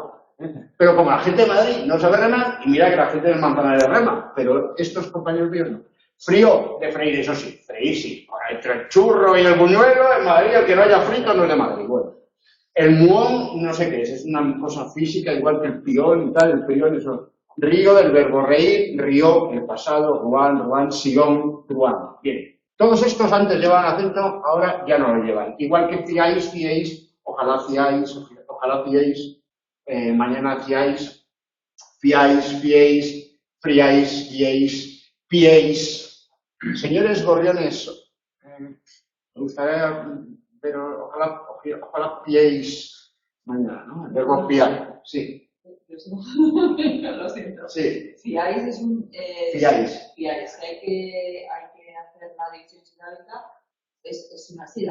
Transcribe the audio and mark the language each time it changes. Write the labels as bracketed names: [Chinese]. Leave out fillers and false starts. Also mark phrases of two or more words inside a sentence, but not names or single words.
[Spanish] Pero como la gente de Madrid no sabe remar, y mira que la gente de Manzanares rema, pero estos compañeros míos no. Frío de freír, eso sí, freír sí. Entre el churro y el buñuelo, en Madrid el que no haya frito no es de Madrid. Bueno, el muón, no sé qué es una cosa física igual que el pión y tal, el pión eso. Río del verbo reír, río, el pasado, ruán, ruán, sion, ruán. Bien, todos estos antes llevaban acento, ahora ya no lo llevan. Igual que fiáis, fiéis, ojalá fiáis, mañana fiáis, fiéis, friáis, guiéis, piéis. Señores gorriones, me gustaría, pero ojalá piéis mañana, ¿no? El verbo fiar, sí. Lo siento. Sí. Fiáis es un... Fiáis. Fiáis, que hay que hacer la división silábica, es una sílaba.